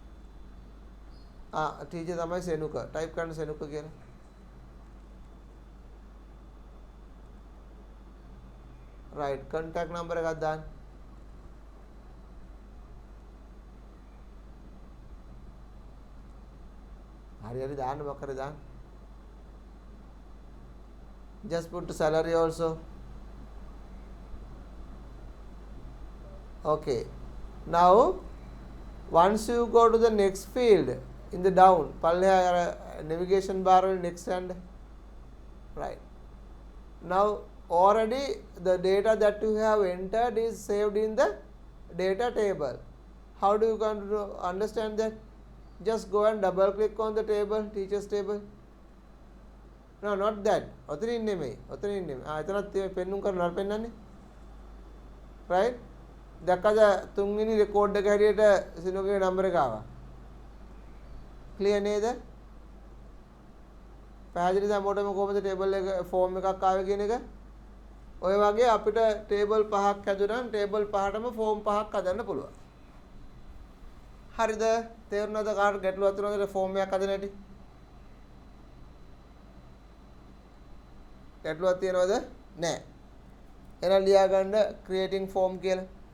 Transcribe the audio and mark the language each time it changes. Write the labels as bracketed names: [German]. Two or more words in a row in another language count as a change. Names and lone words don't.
[Sinhala] ටීචර් තමයි සෙනුක. ටයිප් කරන්න සෙනුක කියලා. [English] right, contact number [Sinhala] එකක් දාන්න. හරි දාන්න මොකද දාන්න. [English] just put salary also. Okay, now once you go to the next field in the down පල්ලෙහා navigation bar වල next hand, right. Now already the data that you have entered is saved in the data table. How do you going to understand that? Just go and double click on the table, teachers table. No, not that. [Sinhala] ඔතනින් නෙමෙයි. එතනත් පෙන්නුම් කරනවා පෙන්නන්නේ. right. දැක්කද තුන්වෙනි රෙකෝඩ් එක හැටියට සිනුගේ නම්බර එක ආවා. ක්ලියර් නේද? පැහැදිලිද මොකටම කොහොමද ටේබල් එක ෆෝම් එකක් ආවේ කියන එක? ඔය වගේ අපිට ටේබල් 5ක් හැදුනනම් ටේබල් 5ටම ෆෝම් 5ක් හදන්න පුළුවන්. හරිද? තේරුණාද කාට ගැටලුවක් තියෙනවද ෆෝම් එකක් හදන හැටි? ගැටලුවක් තියෙනවද? නැහැ. එහෙනම් ලියා ගන්න [English] creating form [Sinhala] කියලා.